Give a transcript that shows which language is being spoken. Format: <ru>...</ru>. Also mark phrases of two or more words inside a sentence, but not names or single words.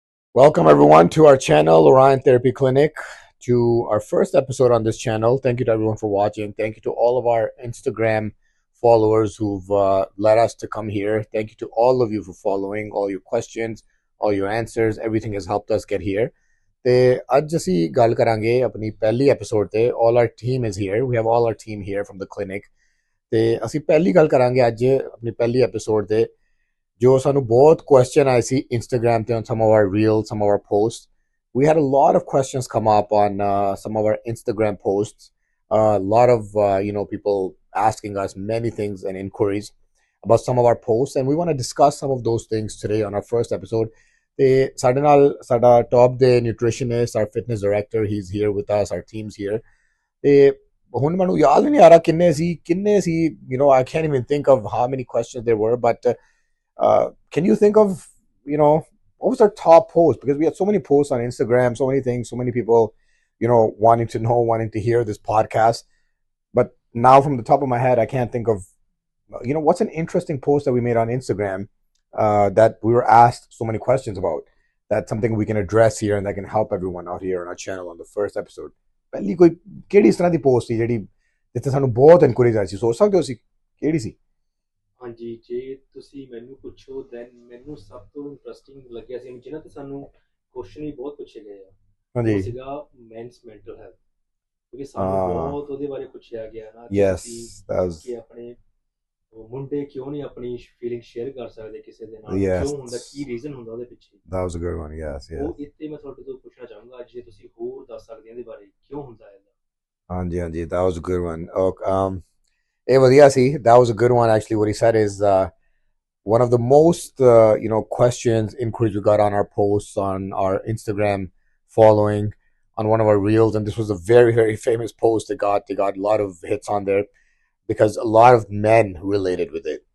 <en>Welcome everyone to our channel, Orion Therapy Clinic, to our first episode on this channel. Thank you to everyone for watching. Thank you to all of our Instagram followers who've led us to come here. Thank you to all of you for following, all your questions, all your answers. Everything has helped us get here.</en> <pa>ਤੇ ਅੱਜ ਅਸੀਂ ਗੱਲ ਕਰਾਂਗੇ ਆਪਣੀ ਪਹਿਲੀ ਐਪੀਸੋਡ ਤੇ</pa> <en>all our team is here. We have all our team here from the clinic.</en> <pa>ਤੇ ਅਸੀਂ ਪਹਿਲੀ ਗੱਲ ਕਰਾਂਗੇ ਅੱਜ ਆਪਣੀ ਪਹਿਲੀ ਐਪੀਸੋਡ ਤੇ ਜੋ ਸਾਨੂੰ ਬਹੁਤ question ਆਏ ਸੀ Instagram ਤੇ</pa> <en>on some of our reels, some of our posts. We had a lot of questions come up on some of our Instagram posts. A lot of people asking us many things and inquiries about some of our posts, and we want to discuss some of those things today on our first episode.</en> <pa>ਤੇ ਸਾਡੇ ਨਾਲ ਸਾਡਾ</pa> <en>top ਦੇ nutritionist, our fitness director, he's here with us, our team's here.</en> <pa>ਤੇ ਹੁਣ ਮੈਨੂੰ ਯਾਦ ਨਹੀਂ ਆ ਰਿਹਾ ਕਿੰਨੇ ਸੀ</pa> <en>I can't even think of how many questions there were, but can you think of, what was our top post? Because we had so many posts on Instagram, so many things, so many people, wanting to know, wanting to hear this podcast. But now from the top of my head, I can't think of, what's an interesting post that we made on Instagram that we were asked so many questions about. That's something we can address here and that can help everyone out here on our channel on the first episode.</en> <pa>ਪਹਿਲੀ ਕੋਈ ਕਿਹੜੀ ਇਸ ਤਰ੍ਹਾਂ ਦੀ ਪੋਸਟ ਸੀ ਜਿਹੜੀ ਜਿੱਥੇ ਸਾਨੂੰ ਬਹੁਤ ਇਨਕੁਆਇਰੀਜ਼ ਆਈ ਸੀ ਸੋਚ ਸਕਦੇ ਹੋ ਸੀ ਕਿਹੜੀ ਸੀ ਹਾਂਜੀ ਜੇ ਤੁਸੀਂ ਮੈਨੂੰ ਪੁੱਛੋ ਦੈਨ ਮੈਨੂੰ ਸਭ ਤੋਂ ਇੰਟਰਸਟਿੰਗ ਲੱਗਿਆ ਸੀ ਜਿਹਨਾਂ ਤੇ ਸਾਨੂੰ ਕੁਐਸਚਨ ਵੀ ਬਹੁਤ ਪੁੱਛੇ ਗਏ ਆ ਉਹ ਹਾਂਜੀ ਸੀਗਾ</pa> <en>men's mental health</en> <pa>ਕਿਉਂਕਿ ਸਾਨੂੰ ਬਹੁਤ ਉਹਦੇ ਬਾਰੇ ਪੁੱਛਿਆ ਗਿਆ ਨਾ</pa> <en>yes</en> <pa>ਤੁਸੀਂ</pa> <en>that was</en> <pa>ਕਿ ਆਪਣੇ ਮੁੰਡੇ ਕਿਉਂ ਨਹੀਂ ਆਪਣੀ</pa> <en>feeling share</en> <pa>ਕਰ ਸਕਦੇ ਕਿਸੇ ਦੇ ਨਾਲ</pa> <en>yes</en> <pa>ਕਿਉਂ ਹੁੰਦਾ ਕੀ ਰੀਜ਼ਨ ਹੁੰਦਾ ਉਹਦੇ ਪਿੱਛੇ</pa> <en>that was a good one yes</en> <pa>ਉਹ ਇੱਥੇ ਮੈਂ ਤੁਹਾਡੇ ਤੋਂ ਪੁੱਛਣਾ ਚਾਹੂੰਗਾ ਜੇ ਤੁਸੀਂ ਹੋਰ ਦੱਸ ਸਕਦੇ ਇਹਦੇ ਬਾਰੇ ਕਿਉਂ ਹੁੰਦਾ ਹੈ ਹਾਂਜੀ ਹਾਂਜੀ</pa> <en>that was a good one</en> <pa>ਇਹ ਵਧੀਆ ਸੀ</pa> <en>that was a good one actually what he said is one of the most questions inquiries we got on our posts on our Instagram following on one of our reels, and this was a very very famous post. They got a lot of hits on there because a lot of men related with it.</en>